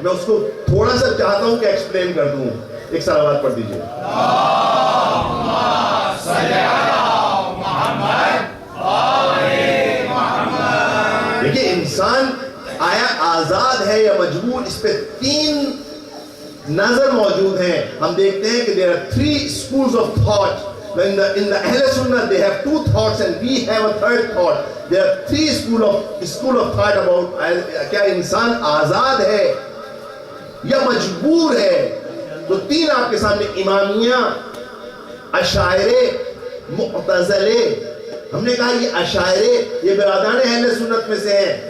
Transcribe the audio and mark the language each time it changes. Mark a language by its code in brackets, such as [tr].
[ur] میں اس کو تھوڑا سا چاہتا ہوں کہ ایکسپلین کر دوں. ایک صلوات پڑھ دیجئے. دیکھیے انسان آیا آزاد ہے یا مجبور، اس پہ 3 نظر موجود ہیں. ہم دیکھتے ہیں کہ [en] there are 3 schools of thought. In the Ahl Sunnah they have 2 thoughts and we have a 3rd thought. There are 3 school of thought about [ur] کیا انسان آزاد ہے یا مجبور ہے. تو 3 آپ کے سامنے، امامیہ، اشاعرے، معتزلے. ہم نے کہا یہ اشاعرے یہ برادران اہل سنت میں سے ہیں.